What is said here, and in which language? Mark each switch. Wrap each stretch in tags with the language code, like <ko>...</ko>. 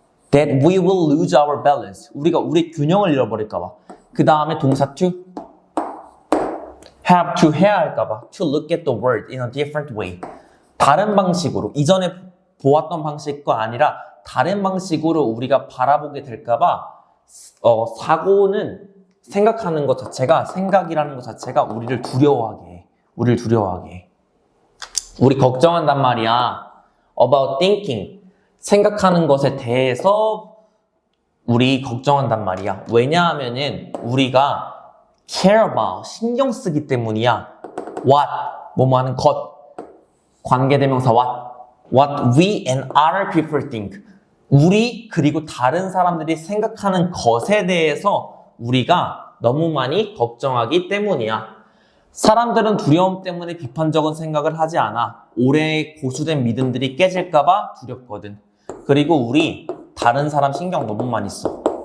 <en>That we will lose our balance.</en> <ko>우리가 우리 균형을 잃어버릴까봐. 그 다음에 동사 to.</ko> <en>have to</en> <ko>해야 할까봐.</ko> <en>To look at the world in a different way.</en> <ko>다른 방식으로, 이전에 보았던 방식과 아니라 다른 방식으로 우리가 바라보게 될까봐 사고는 생각하는 것 자체가, 생각이라는 것 자체가 우리를 두려워하게 해. 우리 걱정한단 말이야.</ko> <en>about thinking.</en> <ko>생각하는 것에 대해서 우리 걱정한단 말이야. 왜냐하면은 우리가</ko> <en>care about,</en> <ko>신경 쓰기 때문이야.</ko> <en>what,</en> <ko>뭐뭐 하는 것, 관계대명사</ko> <en>what we and other people think.</en> <ko>우리 그리고 다른 사람들이 생각하는 것에 대해서 우리가 너무 많이 걱정하기 때문이야. 사람들은 두려움 때문에 비판적인 생각을 하지 않아. 오래 고수된 믿음들이 깨질까봐 두렵거든. 그리고 우리 다른 사람 신경 너무 많이 써.</ko>